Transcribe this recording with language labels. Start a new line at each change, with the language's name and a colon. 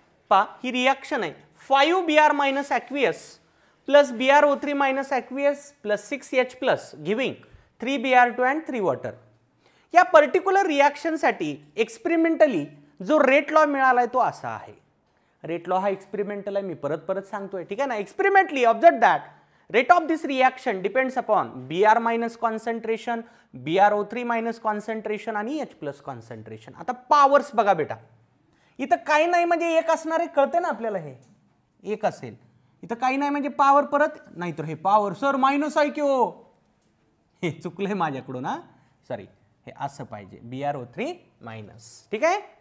Marathi: पहा, ही रिॲक्शन आहे
English: 5Br minus aqueous plus BrO3 minus aqueous plus 6H plus giving 3Br2 and 3 water.
Marathi: या particular रिॲक्शनसाठी experimentally जो rate law मिळालाय तो असा आहे. रेट लॉ हा एक्सपेरिमेंटल आहे, मी परत सांगतोय, ठीक आहे ना.
English: Experimentally observe that rate of this reaction depends upon Br minus concentration, BrO3 minus concentration आणि H plus concentration.
Marathi: आता पॉवर्स बघा बेटा, इथं काही नाही म्हणजे एक असणार आहे, कळते ना आपल्याला, हे एक असेल, इथं काही नाही म्हणजे पॉवर परत नाही तर हे पॉवर सर मायनस आहे की हो, हे चुकलंय माझ्याकडून, हा सॉरी, हे असं पाहिजे BrO3 मायनस, ठीक आहे.